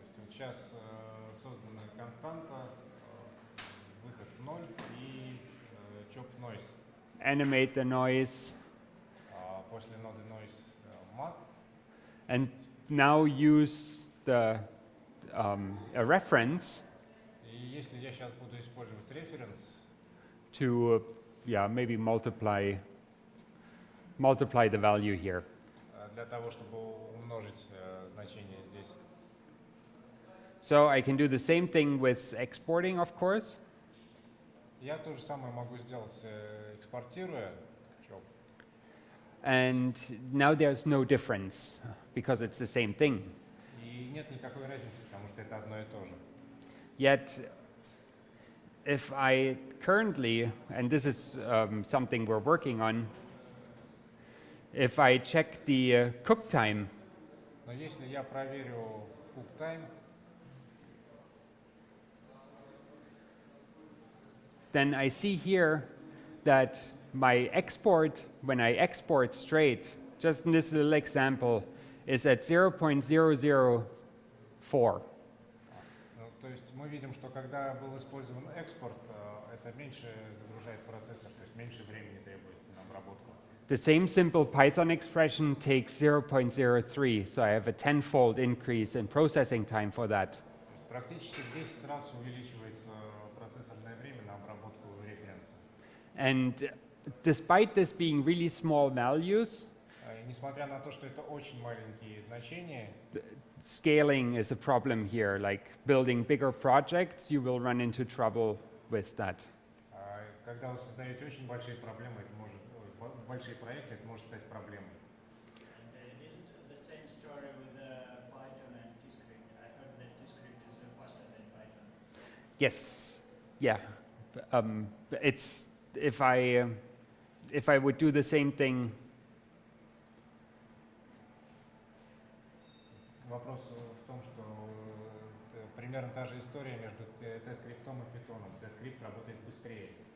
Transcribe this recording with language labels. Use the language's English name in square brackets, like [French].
[Russian] Сейчас создана константа, выход в 0 и chop noise. [English] Animate the noise, [Russian] После ноды noise mat. [English] and now use the a reference [Russian] И если я сейчас буду использовать reference, [English] to maybe multiply the value here. [Russian] для того, чтобы умножить значение здесь. [English] So I can do the same thing with exporting, of course. [Russian] Я то же самое могу сделать, экспортируя chop. [English] And now there's no difference because it's the same thing. [Russian] И нет никакой разницы, потому что это одно и то же. [English] Yet, if I currently, and this is something we're working on, if I check the cook time, [Russian] Но если я проверю cook time, [English] then I see here that my export, when I export straight, just in this little example, is at 0.00 4. [Russian] Ну, то есть мы видим, что когда был использован экспорт, это меньше загружает процессор, то есть меньше времени требуется на обработку. [English] The same simple Python expression takes 0.03, so I have a 10-fold increase in processing time for that. [Russian] То есть практически в 10 раз увеличивается процессорное время на обработку референса. [English] And despite this being really small values, [Russian] И несмотря на то, что это очень маленькие значения, [English] scaling is a problem here. Like building bigger projects, you will run into trouble with that. [Russian] когда вы создаете очень большие проблемы, это может, большие проекты, это может стать проблемой. [English] Isn't the same story with Python and TScript? I heard that TScript is faster than Python. Yes, yeah. It's if I would do the same thing. [Russian] Вопрос в том, что примерно та же история между TScript и Python. TScript работает быстрее.